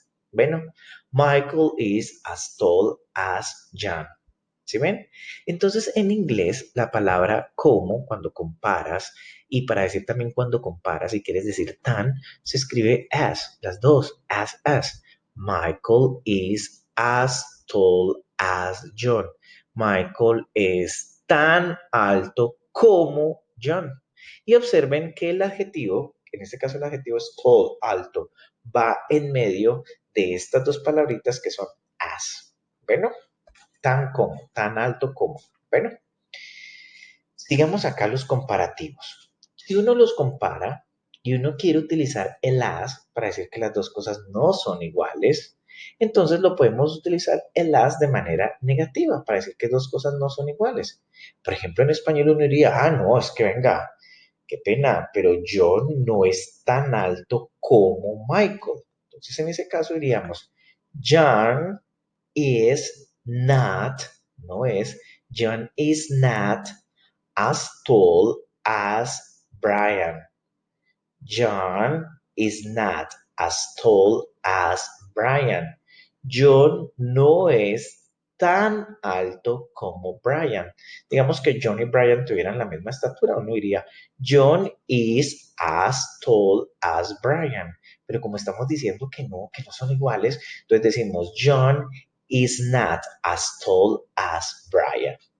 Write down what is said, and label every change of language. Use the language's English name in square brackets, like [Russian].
[English] Bueno, Michael is as tall as John. [Spanish] ¿Sí ven? Entonces, en inglés, la palabra como, cuando comparas, y para decir también cuando comparas y quieres decir tan, se escribe as, las dos, as. [English] Michael is as tall as John. [Spanish] Michael es tan alto como John. Y observen que el adjetivo, en este caso el adjetivo es tall, alto, va en medio de estas dos palabritas que son as. Bueno, tan alto como. Bueno, sigamos acá los comparativos. Si uno los compara y uno quiere utilizar el as para decir que las dos cosas no son iguales, entonces lo podemos utilizar el as de manera negativa para decir que dos cosas no son iguales. Por ejemplo, en español uno diría, no, es que venga, qué pena, pero John no es tan alto como Michael. Entonces, en ese caso diríamos, [English] John is not, [Spanish] no es, [English] John is not as tall as Brian. John is not as tall as Brian. [Spanish] John no es tan alto como Brian. Digamos que John y Brian tuvieran la misma estatura, uno diría, [English] John is as tall as Brian. [Spanish] Pero como estamos diciendo que no son iguales, entonces decimos, [English] John is not as tall as Brian.